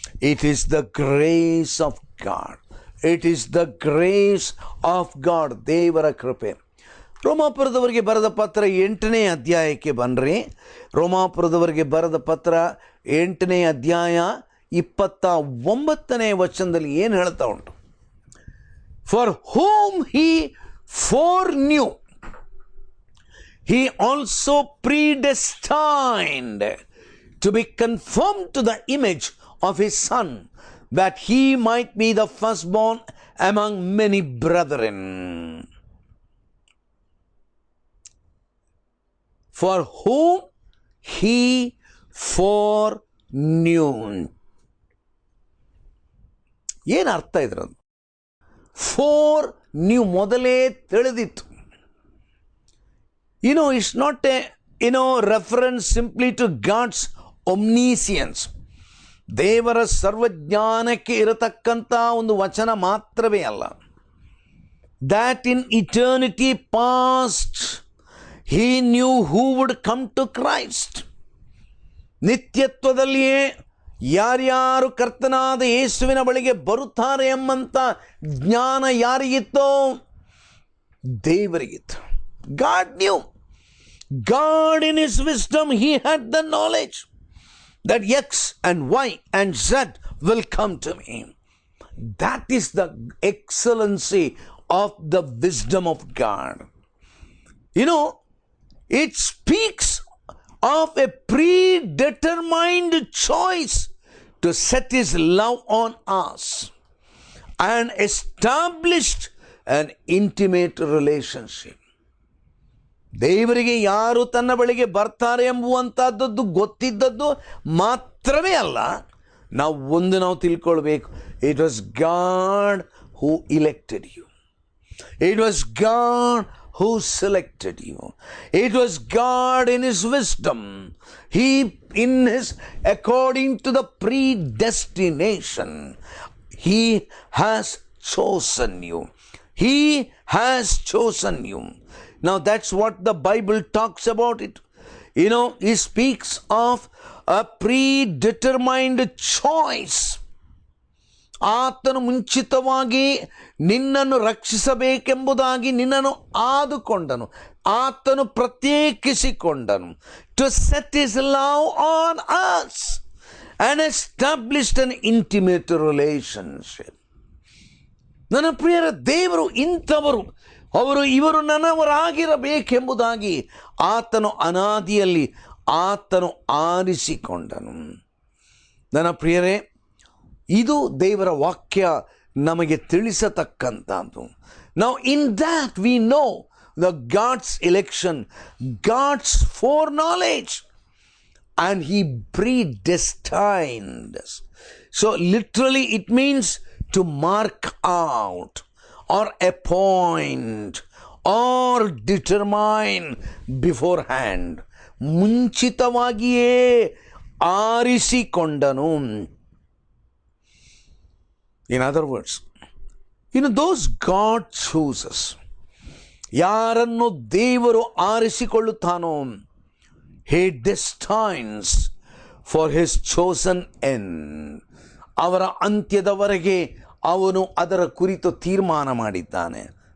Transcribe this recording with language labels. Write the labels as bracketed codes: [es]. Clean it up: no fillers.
[en] It is the grace of God. It is the grace of God, [kn] ದೇವರ ಕೃಪೆ. ರೋಮಾಪುರದವರಿಗೆ ಬರೆದ ಪತ್ರ 8ನೇ ಅಧ್ಯಾಯಕ್ಕೆ ಬನ್ನಿರಿ. ರೋಮಾಪುರದವರಿಗೆ ಬರೆದ ಪತ್ರ 8ನೇ ಅಧ್ಯಾಯ 29ನೇ ವಚನದಲ್ಲಿ ಏನು ಹೇಳ್ತಾ ಉಂಟು? [en] For whom he foreknew he also predestined to be conformed to the image of his Son, that he might be the firstborn among many brethren. For whom he foreknew. [kn] ಏನು ಅರ್ಥ ಇದ್ರದ್ದು? ಫೋರ್ ನ್ಯೂ, ಮೊದಲೇ ತಿಳಿದಿತ್ತು. [en] It's not a reference simply to God's omniscience. [kn] ದೇವರ ಸರ್ವಜ್ಞಾನಕ್ಕೆ ಇರತಕ್ಕಂಥ ಒಂದು ವಚನ ಮಾತ್ರವೇ ಅಲ್ಲ. [en] That in eternity past he knew who would come to Christ. [kn] ನಿತ್ಯತ್ವದಲ್ಲಿಯೇ ಯಾರ್ಯಾರು ಕರ್ತನಾದ ಯೇಸುವಿನ ಬಳಿಗೆ ಬರುತ್ತಾರೆ ಎಂಬಂಥ ಜ್ಞಾನ ಯಾರಿಗಿತ್ತೋ? ದೇವರಿಗಿತ್ತು. [en] God knew. God in his wisdom, he had the knowledge that X and Y and Z will come to me. That is the excellency of the wisdom of God. It speaks of a predetermined choice to set his love on us and established an intimate relationship. [kn] ದೇವರಿಗೆ ಯಾರು ತನ್ನ ಬಳಿಗೆ ಬರ್ತಾರೆ ಎಂಬುವಂಥದ್ದು ಗೊತ್ತಿದ್ದದ್ದು ಮಾತ್ರವೇ ಅಲ್ಲ, ನಾವು ತಿಳ್ಕೊಳ್ಬೇಕು. [en] It was God who elected you. It was God who selected you. It was God in his wisdom. He according to the predestination, he has chosen you. He has chosen you. Now that's what the Bible talks about it. He speaks of a predetermined choice. [kn] ಆತನು ಮುಂಚಿತವಾಗಿ ನಿನ್ನನ್ನು ರಕ್ಷಿಸಬೇಕೆಂಬುದಾಗಿ ನಿನ್ನನ್ನು ಆದುಕೊಂಡನು, ಆತನು ಪ್ರತ್ಯೇಕಿಸಿಕೊಂಡನು. [en] To set his love on us and established an intimate relationship. [kn] ನನ್ನ ಪ್ರಿಯರ, ದೇವರು ಇಂಥವರು, ಇವರು ನನ್ನವರಾಗಿರಬೇಕೆಂಬುದಾಗಿ ಆತನು ಅನಾದಿಯಲ್ಲಿ ಆತನು ಆರಿಸಿಕೊಂಡನು. ನನ್ನ ಪ್ರಿಯರೇ, ಇದು ದೇವರ ವಾಕ್ಯ ನಮಗೆ ತಿಳಿಸತಕ್ಕಂಥದ್ದು. [en] Now in that we know the God's election, God's foreknowledge, and he predestined us. So literally it means to mark out or appoint or determine beforehand. [kn] ಮುಂಚಿತವಾಗಿಯೇ ಆರಿಸಿಕೊಂಡನು. [en] In other words, those God chooses, [kn] ಯಾರನ್ನು ದೇವರು ಆರಿಸಿಕೊಳ್ಳುತ್ತಾನೋ, [en] he destines for his chosen end. [kn] ಅವರ ಅಂತ್ಯದವರೆಗೆ ಅವನು ಅದರ ಕುರಿತು ತೀರ್ಮಾನ ಮಾಡಿದ್ದಾನೆ.